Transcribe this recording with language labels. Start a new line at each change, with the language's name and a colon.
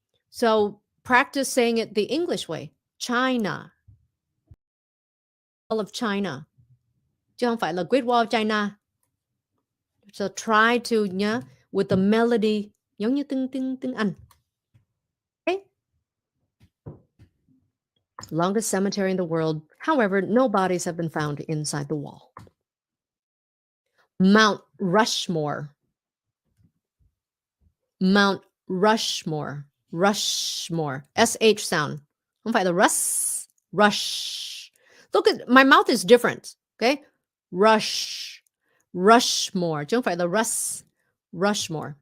English: So practice saying it the English way. China. Wall of China.
Vietnamese: Chứ không phải là
English: Great Wall of China. So try to nhá with the melody
Vietnamese: giống như tiếng Anh.
English: Okay? Longest cemetery in the world. However, no bodies have been found inside the wall. Mount Rushmore. Mount Rushmore. Rushmore. SH sound.
Vietnamese: Không phải là rush.
English: Look at my mouth is different. Okay? Rushmore.
Vietnamese: Chứ không phải là Rushmore.